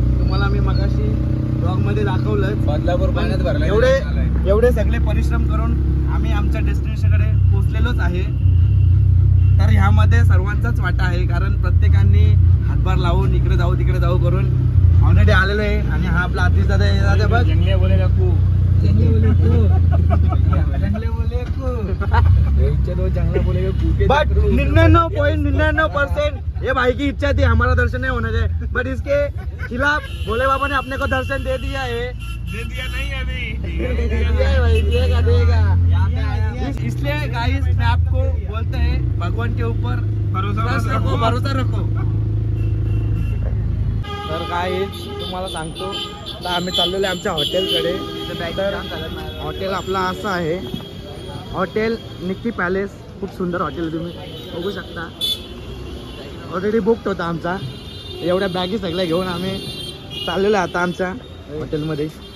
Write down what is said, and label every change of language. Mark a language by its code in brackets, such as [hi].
[mr] तुम्हाला मी मगाशी ब्लॉग मध्ये दाखवलंच. बदलापूर पाण्यात भरला. एवढे सगळे परिश्रम करून आम्ही आमच्या डेस्टिनेशनकडे पोहोचलेलोच आहे. तर ह्यामध्ये सर्वांचाच वाटा आहे, कारण प्रत्येकाने हातभार लावून इकडे जाऊ तिकडे जाऊ करून ऑलरेडी आलेलो आहे. आणि हा आपला आतिश दादा आहे. [hi] बघ बट 99.99% ये भाई की इच्छा थी हमारा दर्शन नहीं होना चाहिए, बट इसके खिलाफ भोले बाबा ने अपने को दर्शन दे दिया है. दे दिया नहीं अभी. दिया है भाई, देगा. इसलिए गाइस मैं आपको बोलते हैं भगवान के ऊपर भरोसा रखो। [mr] तर गाइस तुम्हाला सांगतो तर आम्ही चाललेलो आहे आमच्या हॉटेलकडे। तर हॉटेल आपला असं आहे, हॉटेल निक्की पॅलेस। खूप सुंदर हॉटेल तुम्ही बघू शकता। ऑलरेडी बुकड होता आमचा। एवढ्या बॅगी सगळ्या घेऊन आम्ही चाललेलो आता आमच्या हॉटेलमध्ये।